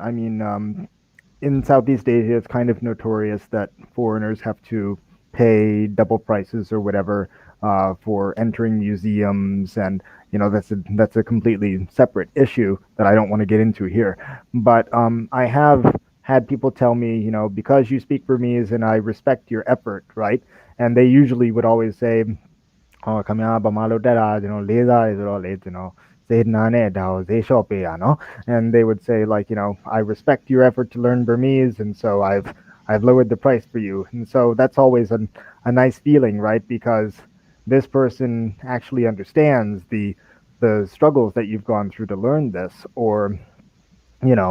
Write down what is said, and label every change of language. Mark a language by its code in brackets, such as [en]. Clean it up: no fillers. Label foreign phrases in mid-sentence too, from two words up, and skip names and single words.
[en] I mean, in Southeast Asia, it's kind of notorious that foreigners have to pay double prices or whatever for entering museums, and that's a completely separate issue that I don't want to get into here. But I have had people tell me, because you speak Burmese and I respect your effort, right? And they usually would always say, [my] "Oh, ခင်ဗျားဗမာလိုတက်တာကျွန်တော်လေးစားတယ်ဆိုတော့လေကျွန်တော်ဈေးနာနဲ့ဒါကိုဈေးလျှော့ပေးတာနော်." [en] And they would say, like, "I respect your effort to learn Burmese, and so I've lowered the price for you." And so that's always a nice feeling, right? Because this person actually understands the struggles that you've gone through to learn this, or you know